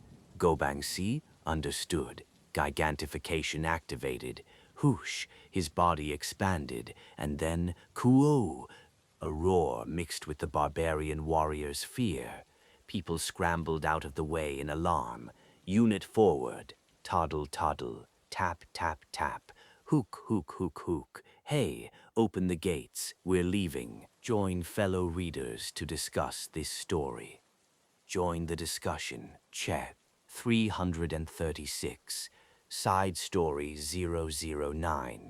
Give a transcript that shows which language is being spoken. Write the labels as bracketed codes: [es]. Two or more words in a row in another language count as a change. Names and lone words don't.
[en] Gobangsi understood. Gigantification activated. Whoosh, his body expanded, and then Kuo! A roar mixed with the barbarian warrior's fear. People scrambled out of the way in alarm. Unit forward. Toddle, toddle. Tap, tap, tap. Hook, hook, hook, hook. Hey, open the gates. We're leaving. Join fellow readers to discuss this story. Join the discussion. Check. 336. Side Story 009.